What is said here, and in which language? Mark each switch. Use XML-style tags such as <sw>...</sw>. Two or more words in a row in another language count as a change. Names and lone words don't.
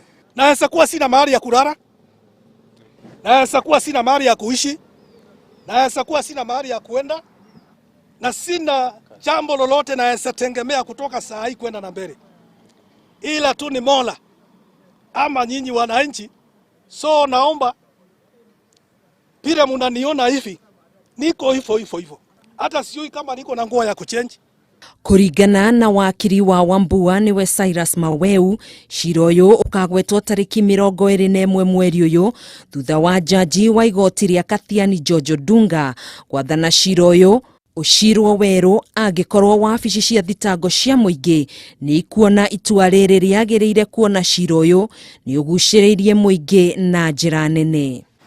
<sw>Naweza kuwa sina mahali ya kulala, naweza kuwa sina mahali ya kuishi, naweza kuwa sina mahali ya kuenda, na sina jambo lolote naweza tegemea kutoka saa hii kwenda na mbele, ila tu ni Mola ama nyinyi wananchi. So naomba vile mnaniona hivi, niko hivyo. Hata sijui kama niko na nguo ya kuchange.</sw> <ki>Kuringana na wakiri wa Wambua niwe Cyrus Maweu, cira uyu ukagwetwo tariki 21 mweri uyu thutha wa jaji wa igoti ria Kathiani George Odunga gwathana cira uyu ucirwo weru angikorwo wabici cia thitango cia muingi ni kuona itua riri riagiriire kuona cira uyu ni uguciriirie muingi na njira nene.</ki>